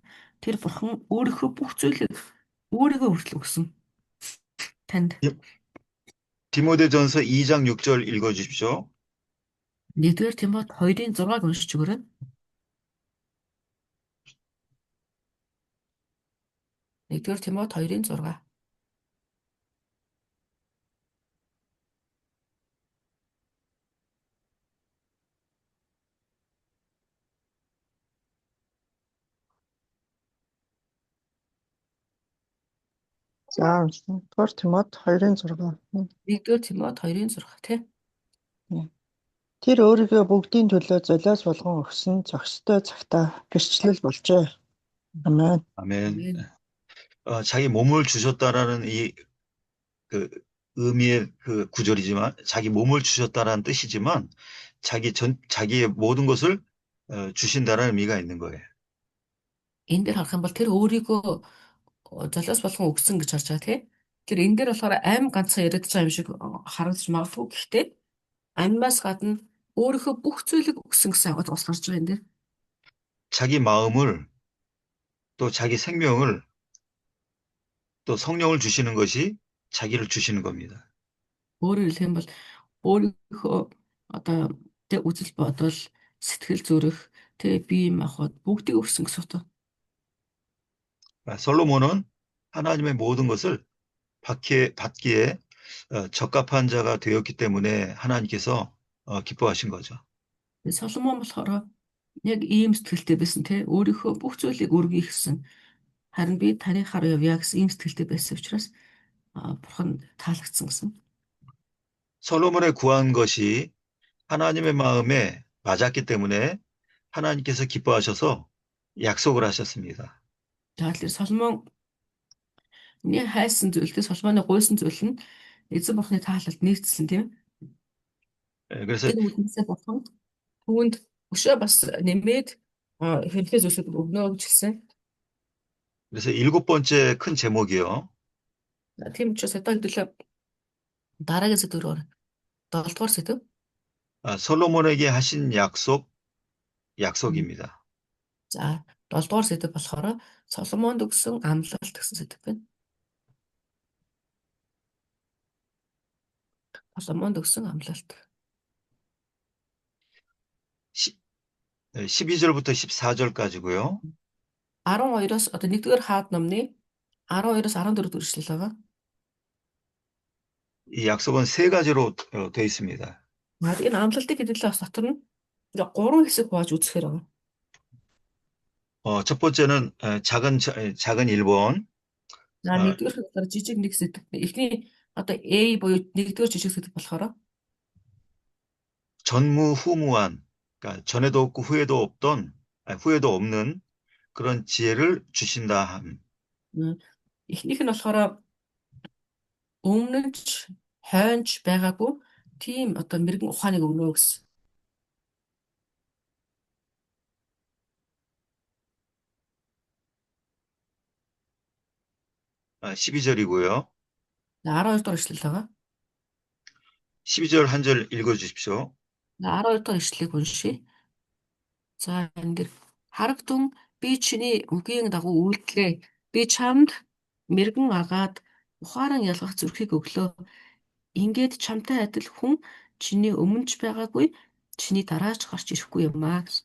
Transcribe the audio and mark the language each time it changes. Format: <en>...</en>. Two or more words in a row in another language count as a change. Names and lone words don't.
<mn>Тэр бурхан өөрийнхөө бүх зүйлийг өөрийгөө хүртэл өгсөн танд.</mn> <ko>디모데전서 2장 6절 읽어주십시오.</ko> <mn>1-р Тимот 2-ын 6-ыг уншиж өгөөрэй. 1-р Тимот 2-ын 6. За уншсан. Тор Тимот 2:6. 1-р Тимот 2-ын 6 тий. Тэр өөрийгөө бүгдийн төлөө золиос болгон өгсөн зохистой цагтаа гэрчлэл болжээ. Амен.</mn> <ko>아멘. 자기 몸을 주셨다라는 그 의미의 그 구절이지만, 자기 몸을 주셨다라는 뜻이지만, 자기의 모든 것을 주신다라는 의미가 있는 거예요.</ko> <mn>Энэ дээр харах юм бол тэр өөрийгөө золиос болгон өгсөн гэж харж байгаа тий. Тэр энэ дээр болохоор аим ганцхан яриад байгаа юм шиг харагдаж магадгүй. Гэхдээ амьмаас гадна өөрийнхөө бүх зүйлийг өгсөн гэсэн агуулга бас гарч байгаа энэ дээр.</mn> <ko>자기 마음을, 또 자기 생명을, 또 성령을 주시는 것이 자기를 주시는 겁니다.</ko> <mn>Өөрөөр хэлэх юм бол өөрийнхөө одоо тэг үзэл бодол, сэтгэл зүрэх, тэг бие махбод бүгдийг өгсөн гэсэн үг.</mn> <ko>솔로몬은 하나님의 모든 것을 받기에 적합한 자가 되었기 때문에 하나님께서 기뻐하신 거죠.</ko> <mn>Соломон болохоор яг ийм сэтгэлтэй байсан те өөрийнхөө бүх зүйлийг өргөе гэсэн. Харин би таны хар явъя гэсэн ийм сэтгэлтэй байсан учраас бурхан таалагдсан гэсэн.</mn> <ko>솔로몬의 구한 것이 하나님의 마음에 맞았기 때문에 하나님께서 기뻐하셔서 약속을 하셨습니다.</ko> <mn>За тэгэхээр Соломон хайсан зүйлтэй Соломоны гуйсан зүйл нь эзэн бурхны таалалд нэгдсэн тийм.</mn> <ko>그래서</ko> <mn>Энэ үгнээсээ бурхан түүнд өшөө бас нэмээд хэрхээ зүйлсүүд өгнө гэж хэлсэн.</mn> <ko>그래서 7번째 큰 제목이요.</ko> <mn>Тийм учраас одоо хэдүүлээ дараагийн сэдвээр 7-р сэдв.</mn> <ko>솔로몬에게 하신 약속입니다.</ko> <mn>За 7-р сэдв болохоор Соломонд өгсөн амлалт гэсэн сэдв байна. Соломонд өгсөн амлалт.</mn> <ko>12절부터 14절까지고요.</ko> <mn>12-оос одоо 1-р хаад номны 12-оос 14 дэх эшлэл байгаа.</mn> <ko>이 약속은 세 가지로 되어 있습니다.</ko> <mn>Энэ амлалтыг хэдүүлээ бас дотор нь 3 хэсэг хувааж үзэхээр байгаа.</mn> <ko>첫 번째는 작은 1번,</ko> <mn>За 1-р хэлээр жижиг нэг сэдв. Эхний одоо A буюу 1-р жижиг сэдв болохоор</mn> <ko>전무후무한, 그러니까 전에도 없고 후에도 없는 그런 지혜를 주신다 함.</ko> <mn>эхнийх нь болохоор өмнө нь ч хойнч байгаагүй тийм одоо мэрэгэн ухааныг өгнө гэсэн.</mn> <ko>12절이고요.</ko> <mn>12 дахь эшлэл байгаа.</mn> <ko>12절 한 절 읽어주십시오.</ko> <mn>12 дахь эшлэлийг уншийе. За энэ дэр харагтун би чиний үгийн дагуу үйлдэлээ. Би чамд мэрэгэн агаад ухаан ялгах зүрхийг өглөө. Ингээд чамтай адил хүн чиний өмнөж байгаагүй, чиний дараач гарч ирэхгүй юм аа гэсэн.</mn>